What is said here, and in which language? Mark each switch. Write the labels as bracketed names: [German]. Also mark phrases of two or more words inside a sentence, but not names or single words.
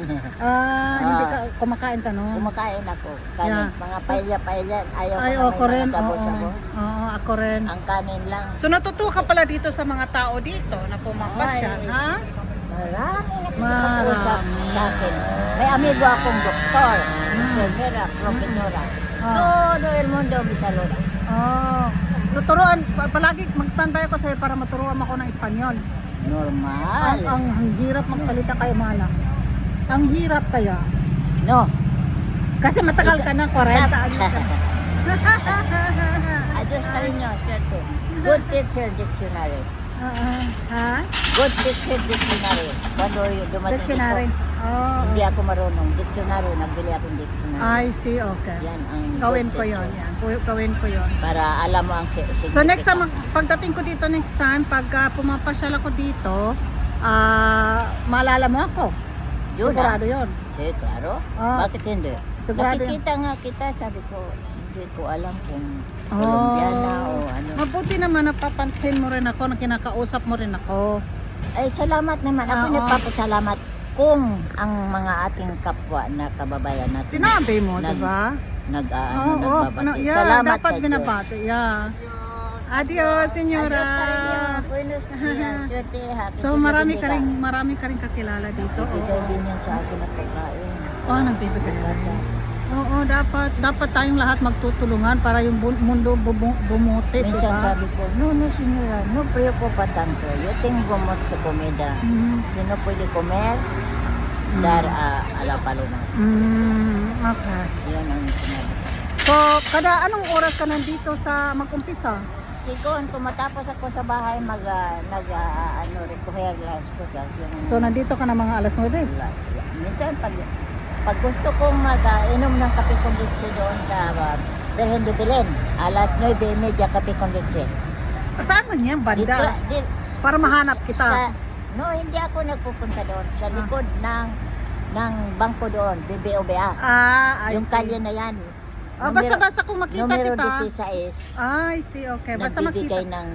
[Filipino] Hindi ka, kumakain ka no? Kumakain ako. Kanin. Yeah. Mga paella. Ayaw Ay, ko ako na may rin. mga sabo-sabo. Oo, ako rin. Ang kanin lang. So natutuwa ka pala dito sa mga tao dito na pumapasya, Ay. ha? Marami nakikipag-usap Marami. sa akin. May amigo akong doktor, [Spanish] enfermera, profesora. Todo el mundo me saluda. Oh. [Filipino] So turuan, palagi mag-standby ako sa'yo para maturuan ako ng Espanyol. Normal. Ang hirap magsalita kay Mana. Ang hirap kaya. No. Kasi matagal ka na, 40 años ka na. [Spanish] Adios cariño, suerte. [English] Good teacher dictionary. [Filipino] Ha? [English] Good teacher dictionary. [Filipino] Cuando dumating Dictionary. dito, Oh. hindi ako marunong. Dictionary, nagbili akong dictionary. [English] I see, okay. [Filipino] Yan ang Gawin good ko teacher. yon, yan. Gawin ko yon. Para alam mo ang significance. So next time, pagdating ko dito next time, pagka pumapasyal ako dito, maalala mo ako. Yun, Sigurado yun. [Spanish] Sí, claro. Ah, [Filipino] Bakit hindi? sigurado Nakikita nga kita, sabi ko, hindi ko alam kung Colombiana o ano. Mabuti naman napapansin mo rin ako, na kinakausap mo rin ako. Ay, salamat naman. Ako Oo. nagpapasalamat kung ang mga ating kapwa na kababayan natin Sinabi mo, Nag- di ba? nagbabati. Yeah, Salamat dapat sa Diyos. binabati. [Spanish] Yeah. Adios, senyora. Adios, cariño. Buenos dias. [Filipino] Swerte, ha. So marami ka rin kakilala dito. Bigay din yan sa akin ng pagkain. Oh, nagbibigay. Ganda. Oo, dapat tayong lahat magtutulungan para yung mundo bumuti, di Minsan ba? sabi ko, [Spanish] no señora, no preocupa tanto. Yo tengo mucho comida. Mm. Sino pwede comer, dar a la paloma. [Filipino] Okay. Yun ang sinabi ko. So, anong oras ka nandito sa mag-umpisa? Siguro, kung matapos ako sa bahay, [Spanish] recoger las cosas. [Filipino] Yung, So, nandito ka na mga alas 9? minsan, pag gusto kong mag-inom ng kape [Spanish] con leche [Filipino] doon sa Virgen de Belen, alas 9:30 kape [Spanish] con leche. [Filipino] Saan man yan, banda? Di- Para mahanap kita. no, hindi ako nagpupunta doon. Sa likod ng bangko doon, BBOBA. [English] I [Filipino] Yung [English] see. [Filipino] kalye na yan. Basta kung makita Numero kita. 16, [English] I see, okay. [Filipino] Basta makita. nagbibigay ng